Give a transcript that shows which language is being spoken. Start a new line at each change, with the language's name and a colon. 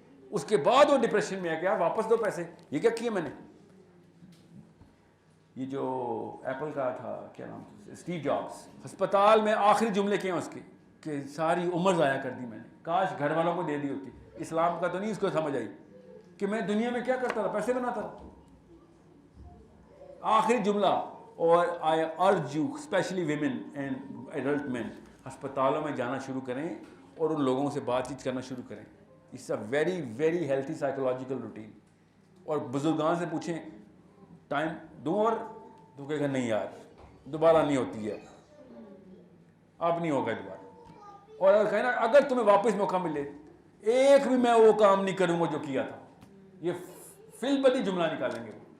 Urdu: اس کے بعد وہ ڈپریشن میں آ گیا, واپس دو پیسے. یہ کیا کیا میں نے, یہ جو ایپل کا تھا کیا نام تھا, اسٹیو جابس, ہسپتال میں آخری جملے کیا ہیں اس کے کہ ساری عمر ضائع کر دی میں نے, کاش گھر والوں کو دے دی ہوتی. اسلام کا تو نہیں اس کو سمجھ آئی کہ میں دنیا میں کیا کرتا تھا, پیسے بناتا تھا. آخری جملہ. اور
English: I urge you especially women and adult men,
Urdu: ہسپتالوں میں جانا شروع کریں اور ان لوگوں سے بات چیت کرنا شروع کریں.
English: It's a very very healthy psychological routine.
Urdu: اور بزرگان سے پوچھیں ٹائم دوں, اور تو کہے گا نہیں یار دوبارہ نہیں ہوتی ہے, اب نہیں ہوگا دوبارہ. اور اگر کہیں نا اگر تمہیں واپس موقع ملے ایک بھی میں وہ کام نہیں کروں گا جو کیا تھا, یہ فی البدی جملہ نکالیں گے.